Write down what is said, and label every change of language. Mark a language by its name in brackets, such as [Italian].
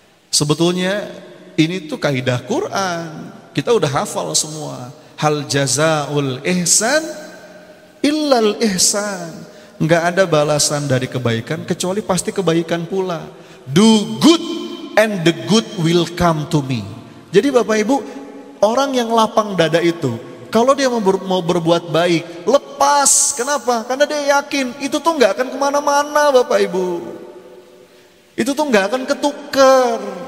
[Indonesian] Sebetulnya ini tuh kaidah Quran. Kita udah hafal semua. [Arabic] Hal jazaul ihsan illal ihsan. [Indonesian] Enggak ada balasan dari kebaikan kecuali pasti kebaikan pula. [English] Do good and the good will come to me. [Indonesian] Jadi Bapak Ibu, orang yang lapang dada itu, kalau dia mau berbuat baik, lepas Lepas, kenapa? Karena dia yakin itu tuh nggak akan kemana-mana Bapak Ibu. Itu tuh nggak akan ketukar.